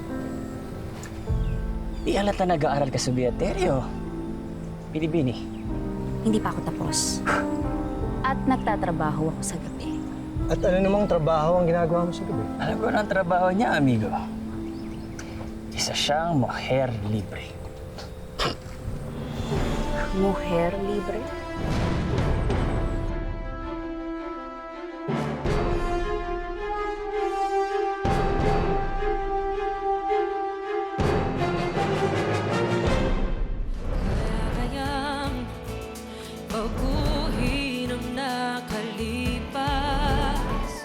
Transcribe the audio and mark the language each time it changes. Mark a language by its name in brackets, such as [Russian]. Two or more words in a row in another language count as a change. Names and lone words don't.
[Filipino] Di halata nag-aaral ka sa Beaterio. Binibini. Hindi pa ako tapos. At nagtatrabaho ako sa gabi. At ano namang trabaho ang ginagawa mo sa gabi? Alam ko na ang trabaho niya, amigo. Isa siyang [Spanish] mujer libre. Mujer libre? [Filipino] Kayang baguhin ang nakalipas.